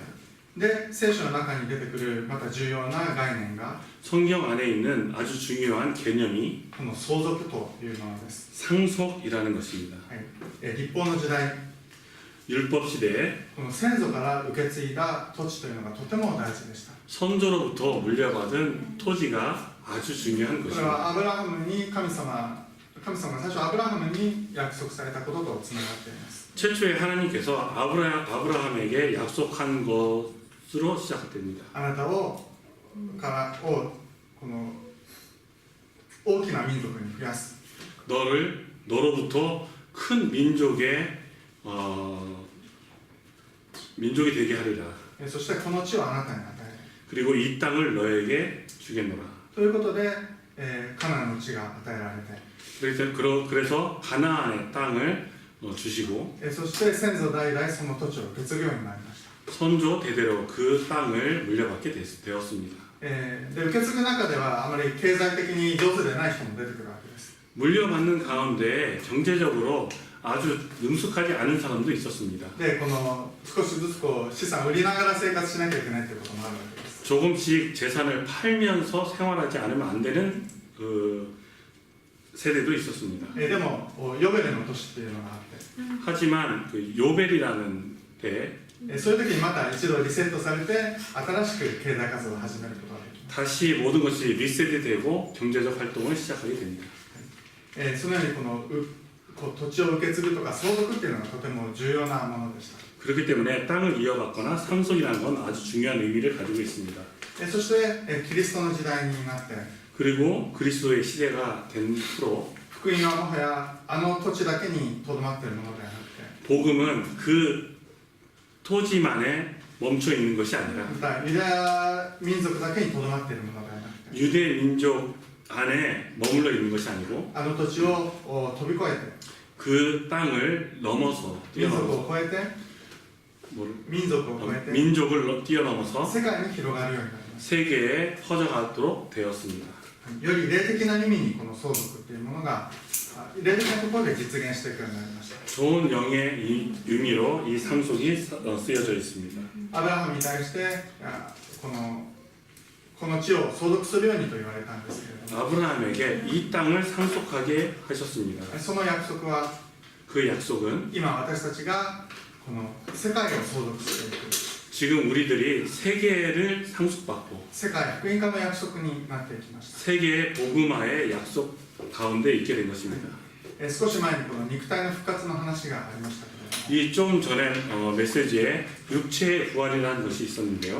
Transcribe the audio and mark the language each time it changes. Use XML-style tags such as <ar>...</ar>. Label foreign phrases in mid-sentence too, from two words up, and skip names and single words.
<ja>で、聖書の中に出てくるまた重要な概念が</ja> <ko>성경 안에 있는 아주 중요한 개념이</ko> <ja>この相続というものです。</ja> <ko>상속이라는 것입니다.</ko> <ja>はい、立法の時代、</ja> <ko>율법 시대에</ko> <ja>この先祖から受け継いだ土地というのがとても大事でした。</ja> <ko>선조로부터 물려받은 토지가 아주 중요한</ko> <ja>これ</ja> <ko>것입니다.</ko> <ja>はアブラハムに神様が最初アブラハムに約束されたこととつながっています。</ja> <ko>최초에 하나님께서 아브라함에게 약속한 것으로 시작됩니다.</ko> <ja>あなたをこの大きな民族に増やす。</ja> <ko>너로부터 큰 민족이 되게 하리라.</ko> <ja>そしてこの地をあなたに与える。</ja> <ko>그리고 이 땅을 너에게 주겠노라.</ko> <ja>ということで、 カナンの地が与えられて、</ja> <ko>그래서 가나안의 땅을 주시고</ko> <ja>そして先祖代々その土地を受け継ぐようになりました。</ja> <ko>선조 대대로 그 땅을 물려받게 되었습니다.</ko> <ja>で受け継ぐ中ではあまり経済的に上手でない人も出てくるわけです。</ja> <ko>물려받는 가운데 경제적으로 아주 능숙하지 않은 사람도 있었습니다.</ko> <ja>でこの少しずつこう資産を売りながら生活しなきゃいけないということもあるわけです。</ja> <ko>조금씩 재산을 팔면서 생활하지 않으면 안 되는 그 세대도 있었습니다.</ko> <ja>でもヨベルの年っていうのがあって、</ja> <ko>하지만 그 요벨이라는 때</ko> <ja>そういう時にまた一度リセットされて新しく経済活動を始めることができます。</ja> <ko>다시 모든 것이 리셋이 되고 경제적 활동을 시작하게 됩니다.</ko> <ja>そのようにこう土地を受け継ぐとか相続っていうのがとても重要なものでした。</ja> <ko>그렇기 때문에 땅을 이어받거나 상속이라는 건 아주 중요한 의미를 가지고 있습니다.</ko> <ja>そしてキリストの時代になって</ja> <ko>그리고 그리스도의 시대가 된 후로</ko> <ja>福音はもはやあの土地だけにとどまっているものではなくて、</ja> <ko>복음은 그 토지만에 멈춰 있는 것이 아니라</ko> <ja>またユダヤ民族だけにとどまっているものではなくて、</ja> <ko>유대 민족 안에 머물러 있는 것이 아니고</ko> <ja>あの土地を飛び越えて</ja> <ko>그 땅을 넘어서</ko> <ja>民族</ja> <ko>뛰어넘어서</ko> <ja>を越えて 民族を越えて</ja> <ko>민족을 뛰어넘어서</ko> <ja>世界に広がるようになります。</ja> <ko>세계에 퍼져가도록 되었습니다.</ko> <ja>より霊的な意味にこの相続っていうものが霊的なところで実現していくようになりました。</ja> <ko>좋은 영의 이 의미로 이 상속이 쓰여져 있습니다.</ko> <ja>アブラハムに対してこの地を相続するようにと言われたんですけれども、</ja> <ko>아브라함에게 이 땅을 상속하게 하셨습니다.</ko> <ja>その約束は</ja> <ko>그 약속은</ko> <ja>今私たちがこの世界を相続していく</ja> <ko>지금 우리들이 세계를 상속받고</ko> <ja>世界福音化の約束になっていきました。</ja> <ko>세계의 복음화의 약속 가운데 있게 된 것입니다.</ko> <ja>少し前にこの肉体の復活の話がありましたけれども、</ja> <ko>이 좀 전에 메시지에 육체의 부활이라는 것이 있었는데요.</ko>